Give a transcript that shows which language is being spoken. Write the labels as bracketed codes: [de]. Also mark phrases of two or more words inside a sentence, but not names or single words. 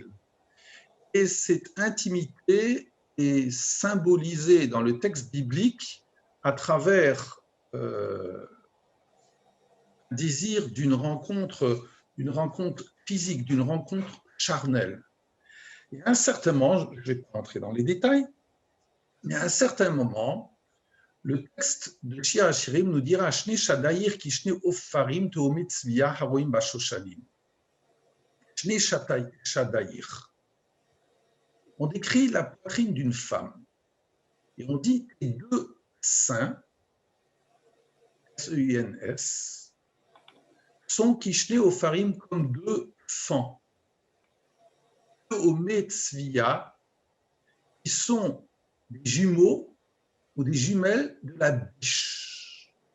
[fr] Et cette intimité est symbolisée dans le texte biblique à travers un désir d'une rencontre physique, d'une rencontre charnelle. Et à un certain moment, je ne vais pas entrer dans les détails, mais à un certain moment, le texte de Shir HaShirim nous dira [he] שני שדיך כשני עפרים תאומי צביה הרועים בשושנים. שני שדיך. [fr] On décrit la poitrine d'une femme et on dit les deux seins, S-E-I-N-S, sont [he] כשני עפרים [fr] comme deux fans. [he] תאומי צביה, [fr] qui sont des jumeaux ou des jumelles de la biche.